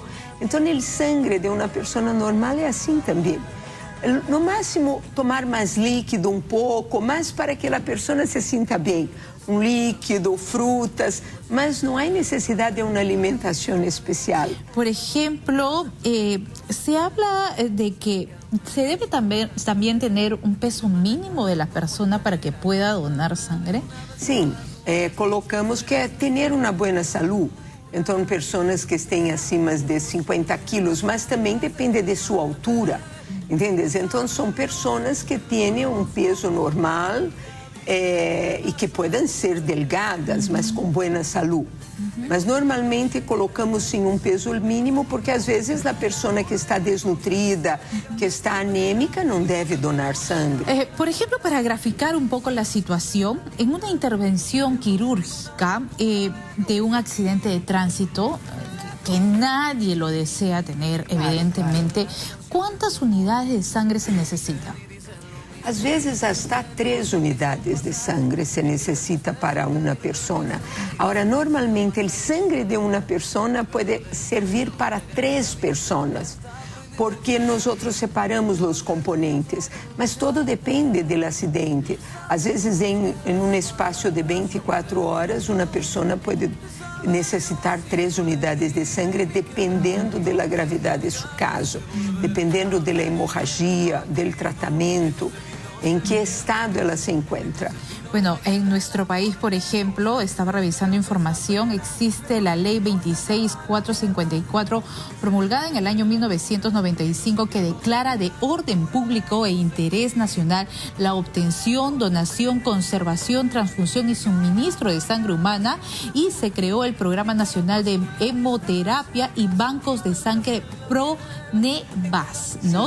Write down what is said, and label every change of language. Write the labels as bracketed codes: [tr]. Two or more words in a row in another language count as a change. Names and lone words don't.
[pt] Então, o sangue de uma pessoa normal é assim também. No máximo, tomar mais líquido um pouco, mas para que a pessoa se sinta bem. Um líquido, frutas, mas não há necessidade de uma alimentação especial. Por exemplo, [es] se habla de que se debe también tener un peso mínimo de la persona para que pueda donar sangre. [pt] Sim, colocamos que é ter uma boa saúde. Então, pessoas que estén acima de 50 quilos, mas também depende de sua altura, entendes? Então, são pessoas que têm um peso normal e que podem ser delgadas, mas com boa saúde. Mas normalmente colocamos sim um peso mínimo, porque às vezes a pessoa que está desnutrida, que está anêmica, não deve donar sangue. Por exemplo, para graficar um pouco a situação, em uma intervenção quirúrgica de um acidente de tránsito, [es] que nadie lo desea tener, evidentemente, ¿cuántas unidades de sangre se necesita? [pt] Às vezes, hasta 3 unidades de sangue se necessita para uma pessoa. Agora, normalmente, o sangue de uma pessoa pode servir para 3 pessoas, porque nós separamos os componentes, mas todo depende do acidente. Às vezes, em um espaço de 24 horas, uma pessoa pode necessitar 3 unidades de sangue, dependendo da gravidade do seu caso, dependendo da hemorragia, do tratamento, [es] en qué estado ella se encuentra. Bueno, en nuestro país, por ejemplo, estaba revisando información, existe la ley 26454 promulgada en el año 1995 que declara de orden público e interés nacional la obtención, donación, conservación, transfusión y suministro de sangre humana, y se creó el Programa Nacional de Hemoterapia y Bancos de Sangre PRONEVAS, ¿no?